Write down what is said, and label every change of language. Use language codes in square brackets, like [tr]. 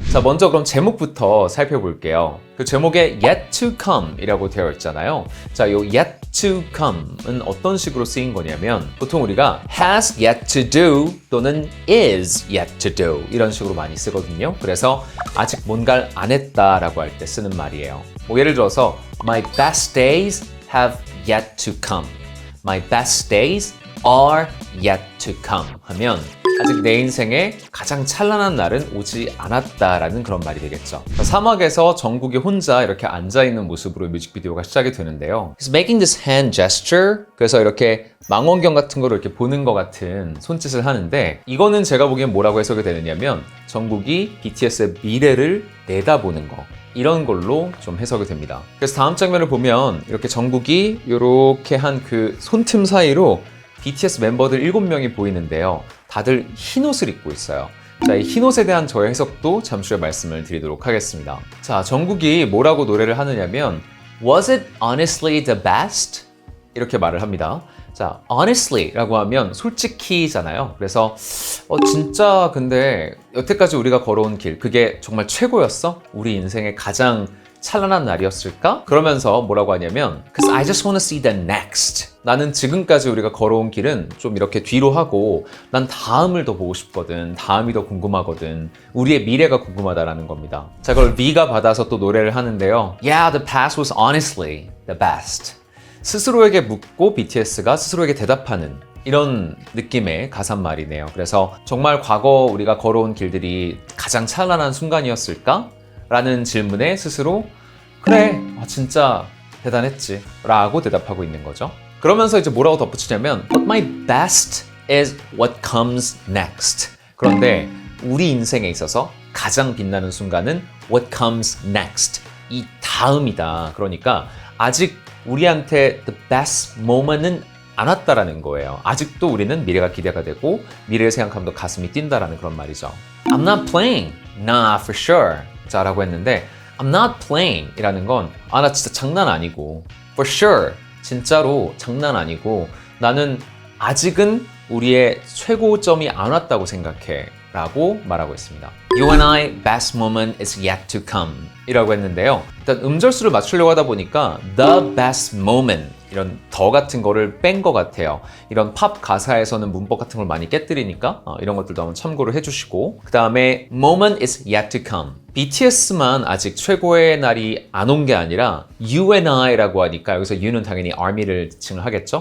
[ko] 자, 먼저 그럼 제목부터 살펴볼게요. 그 제목에 Yet to Come 이라고 되어 있잖아요. 자, 요 Yet to Come은 어떤 식으로 쓰인 거냐면 보통 우리가 [en] has yet to do [ko] 또는 [en] is yet to do [ko] 이런 식으로 많이 쓰거든요. 그래서 아직 뭔가를 안 했다라고 할 때 쓰는 말이에요. [en] 뭐 예를 들어서 My best days have yet to come. My best days are yet to come [ko] 하면 아직 내 인생에 가장 찬란한 날은 오지 않았다라는 그런 말이 되겠죠. 사막에서 정국이 혼자 이렇게 앉아있는 모습으로 뮤직비디오가 시작이 되는데요. [en] He's making this hand gesture. [ko] 그래서 이렇게 망원경 같은 거로 이렇게 보는 것 같은 손짓을 하는데 이거는 제가 보기엔 뭐라고 해석이 되느냐면 정국이 BTS의 미래를 내다보는 거. 이런 걸로 좀 해석이 됩니다. 그래서 다음 장면을 보면 이렇게 정국이 이렇게 한 그 손틈 사이로 BTS 멤버들 7명이 보이는데요. 다들 흰 옷을 입고 있어요. 자, 이 흰 옷에 대한 저의 해석도 잠시 후에 말씀을 드리도록 하겠습니다. 자, 정국이 뭐라고 노래를 하느냐면 [en] Was it honestly the best? [ko] 이렇게 말을 합니다. 자, honestly라고 하면 솔직히잖아요. 그래서 진짜 근데 여태까지 우리가 걸어온 길 그게 정말 최고였어? 우리 인생의 가장 찬란한 날이었을까? 그러면서 뭐라고 하냐면 [en] Cause I just want to see the next. [ko] 나는 지금까지 우리가 걸어온 길은 좀 이렇게 뒤로 하고 난 다음을 더 보고 싶거든. 다음이 더 궁금하거든. 우리의 미래가 궁금하다라는 겁니다. 자, 그걸 V가 받아서 또 노래를 하는데요. [en] Yeah, the past was honestly the best. [ko] 스스로에게 묻고 BTS가 스스로에게 대답하는 이런 느낌의 가사말이네요. 그래서 정말 과거 우리가 걸어온 길들이 가장 찬란한 순간이었을까? 라는 질문에 스스로 그래, 진짜 대단했지 라고 대답하고 있는 거죠. 그러면서 이제 뭐라고 덧붙이냐면 [en] But my best is what comes next. [ko] 그런데 우리 인생에 있어서 가장 빛나는 순간은 [en] what comes next. [ko] 이 다음이다. 그러니까 아직 우리한테 the best moment은 안 왔다라는 거예요. 아직도 우리는 미래가 기대가 되고 미래를 생각하면 더 가슴이 뛴다라는 그런 말이죠. [en] I'm not playing. Nah, for sure. [ko] 자, 라고 했는데 [en] I'm not playing [ko] 이라는 건 나 진짜 장난 아니고 for sure. 진짜로 장난 아니고 나는 아직은 우리의 최고점이 안 왔다고 생각해 라고 말하고 있습니다. [en] You and I best moment is yet to come [ko] 이라고 했는데요. 일단 음절수를 맞추려고 하다 보니까 the best moment 이런 더 같은 거를 뺀 것 같아요. 이런 팝 가사에서는 문법 같은 걸 많이 깨뜨리니까 이런 것들도 한번 참고를 해주시고 그 다음에 moment is yet to come. BTS만 아직 최고의 날이 안 온 게 아니라 You and I라고 하니까 여기서 You는 당연히 ARMY를 지칭을 하겠죠.